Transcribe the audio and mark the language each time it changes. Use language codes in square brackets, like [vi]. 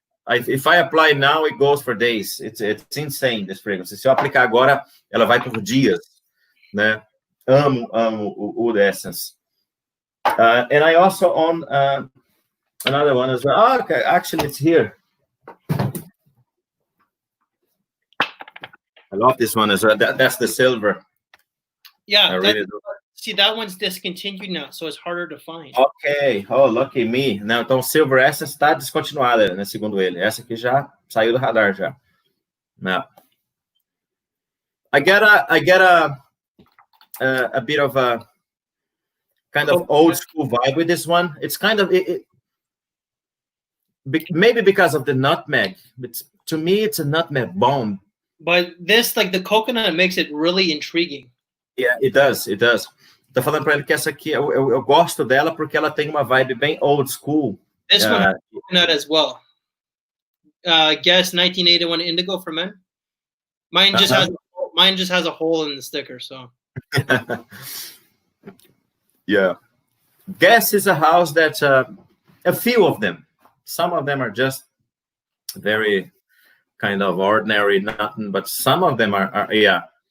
[en] If I apply now, it goes for days. It's insane, this fragrance. [pt] Se eu aplicar agora, ela vai por dias, né? Amo o Oud Essence. [en] And I also own another one as well. Oh, okay, actually, it's here. I love this one as well. That's the silver. Yeah, I really do. See, that one's discontinued now, so it's harder to find. Ok. Oh, lucky me. [pt] Não, então, Silver Essence está descontinuada, né, segundo ele. Essa aqui já saiu do radar já. Não. [en] I get a bit of a kind of old school vibe with this one. It's kind of maybe because of the nutmeg. To me, it's a nutmeg bomb. But this, like the coconut, makes it really intriguing. Yeah, it does. It does. [pt] Tô falando para ele que essa aqui, eu gosto dela porque ela tem uma vibe bem old school. [en] This one has coconut as well. Guess 1981 Indigo for men. Mine just has a hole in the sticker, so. Yeah. Guess is a house that a few of them. Some of them are just very kind of ordinary, nothing, but some of them are yeah.